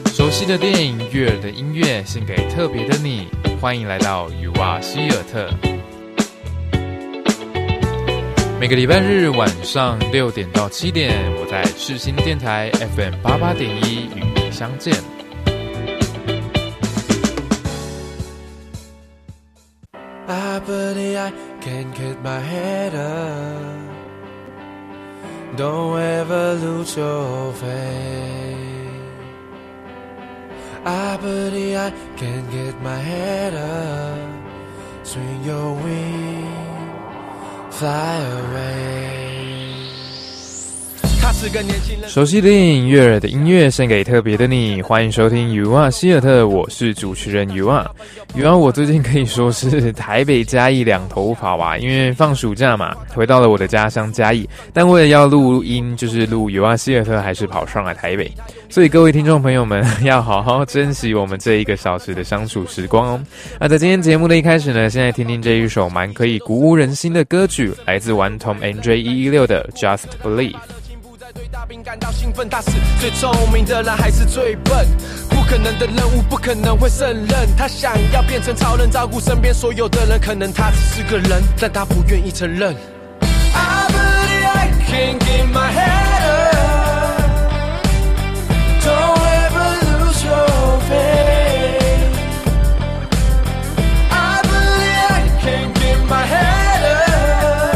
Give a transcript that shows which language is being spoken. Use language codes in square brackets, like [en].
[zh] 悉的电影，悦耳的音乐，献给特别的你。欢迎来到与蛙希尔特。每个礼拜日晚上6点到7点，我在赤星电台 FM88.1 与你相见。 [en] I believe I can get my head up. Don't ever lose your faith. I believe I can get my head up. Swing your wing. Fly away. [zh] 熟悉的电影，悦耳的音乐，献给特别的你。欢迎收听 UR 希尔特，我是主持人 UR。 UR 我最近可以说是台北嘉义两头跑啊，因为放暑假嘛，回到了我的家乡嘉义。但为了要录音，就是录 UR 希尔特，还是跑上来台北。所以各位听众朋友们，要好好珍惜我们这一个小时的相处时光哦。那在今天节目的一开始呢，先来听听这一首蛮可以鼓舞人心的歌曲，来自顽童 NJ116 的 Just Believe。对大兵感到兴奋，他是最聪明的人还是最笨？不可能的任务不可能会胜任，他想要变成超人，照顾身边所有的人，可能他只是个人，但他不愿意承认。 [en] I believe I can get my head up. Don't ever lose your faith. I believe I can get my head